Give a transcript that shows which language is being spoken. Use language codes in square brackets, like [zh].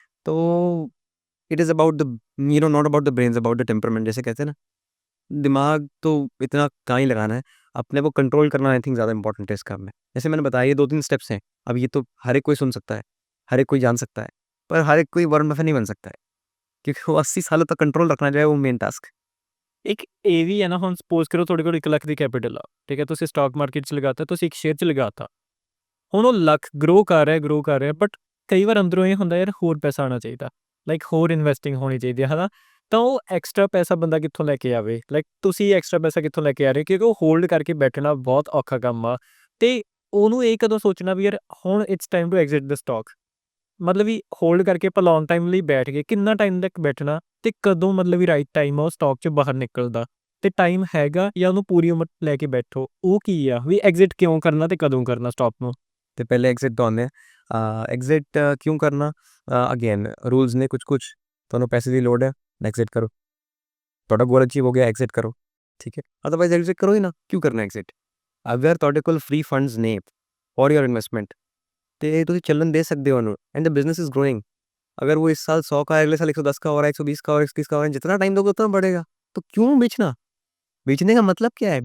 [hi] तो [en] it is about the not about the brains, about the temperament, [hi] जैसे कहते हैं ना, दिमाग तो इतना कहाँ ही लगाना है, अपने को कंट्रोल करना आई थिंक ज़्यादा इंपॉर्टेंट है इस काम में। जैसे मैंने बताया ये 2-3 स्टेप्स हैं, अब ये तो हर एक कोई सुन सकता है, हर एक कोई जान सकता है, पर हर एक कोई वॉरेन बफेट नहीं बन सकता है, क्योंकि वो 80 सालों तक कंट्रोल रखना जो है वो मेन टास्क है। [pa] ਇੱਕ ਇਹ ਵੀ ਹੈ ਨਾ, ਹੁਣ ਸਪੋਜ਼ ਕਰੋ ਤੁਹਾਡੇ ਕੋਲ 1 ਲੱਖ ਦੀ ਕੈਪੀਟਲ ਆ, ਠੀਕ ਹੈ, ਤੁਸੀਂ ਸਟਾਕ ਮਾਰਕੀਟ 'ਚ ਲਗਾਤਾ, ਤੁਸੀਂ ਇੱਕ ਸ਼ੇਅਰ 'ਚ ਲਗਾਤਾ। ਹੁਣ ਉਹ ਲੱਖ ਗਰੋ ਕਰ ਰਿਹਾ, ਬਟ ਕਈ ਵਾਰ ਅੰਦਰੋਂ ਇਹ ਹੁੰਦਾ ਯਾਰ ਹੋਰ ਪੈਸਾ ਆਉਣਾ ਚਾਹੀਦਾ, ਲਾਈਕ ਹੋਰ ਇਨਵੈਸਟਿੰਗ ਹੋਣੀ ਚਾਹੀਦੀ ਹੈ ਨਾ। ਤਾਂ ਉਹ ਐਕਸਟਰਾ ਪੈਸਾ ਬੰਦਾ ਕਿੱਥੋਂ ਲੈ ਕੇ ਆਵੇ, ਲਾਈਕ ਤੁਸੀਂ ਐਕਸਟਰਾ ਪੈਸਾ ਕਿੱਥੋਂ ਲੈ ਕੇ ਆ ਰਹੇ ਹੋ, ਕਿਉਂਕਿ ਉਹ ਹੋਲਡ ਕਰਕੇ ਬੈਠਣਾ ਬਹੁਤ ਔਖਾ ਕੰਮ ਆ। ਅਤੇ ਉਹਨੂੰ ਇਹ ਕਦੋਂ ਸੋਚਣਾ ਵੀ ਯਾਰ ਹੁਣ [en] it's time to exit the stock, [pa] ਮਤਲਬ ਵੀ ਹੋਲਡ ਕਰਕੇ ਆਪਾਂ ਲੌਂਗ ਟਾਈਮ ਲਈ ਬੈਠ ਗਏ, ਕਿੰਨਾ ਟਾਈਮ ਤੱਕ ਬੈਠਣਾ ਅਤੇ ਕਦੋਂ ਮਤਲਬ ਵੀ ਰਾਈਟ ਟਾਈਮ ਆ ਉਹ ਸਟਾਕ 'ਚ ਬਾਹਰ ਨਿਕਲਦਾ, ਅਤੇ ਟਾਈਮ ਹੈਗਾ ਜਾਂ ਉਹਨੂੰ ਪੂਰੀ ਉਮਰ ਲੈ ਕੇ ਬੈਠੋ, ਉਹ ਕੀ ਆ ਵੀ ਐਗਜ਼ਿਟ ਕਿਉਂ ਕਰਨਾ ਅਤੇ ਕਦੋਂ ਕਰਨਾ ਸਟਾਕ ਨੂੰ। [hi] तो पहले एग्ज़िट तो आने एग्ज़िट क्यों करना? अगेन रूल्स ने कुछ-कुछ, [pa] ਤੁਹਾਨੂੰ ਪੈਸੇ ਦੀ ਲੋੜ ਹੈ, [hi] एग्ज़िट करो। [pa] ਤੁਹਾਡਾ ਗੋਲ ਅਚੀਵ ਹੋ ਗਿਆ, [hi] एग्ज़िट करो, ठीक है? अदरवाइज़ एग्ज़िट करो ही ना, क्यों करना एग्ज़िट? अगर ਤੁਹਾਡੇ ਕੋਲ फ्री फंड्स ने फॉर योर इन्वेस्टमेंट, [pa] ਤੇ ਤੁਸੀਂ ਚੱਲਣ ਦੇ ਸਕਦੇ ਹੋ ਉਹਨੂੰ, [en] And the business is growing. [hi] अगर वो इस साल 100 का है, अगले साल 110 का हो रहा है, 120 का हो रहा है, 21 का हो रहा है, जितना टाइम दोगे उतना बढ़ेगा। तो क्यों बेचना? बेचने का मतलब क्या है?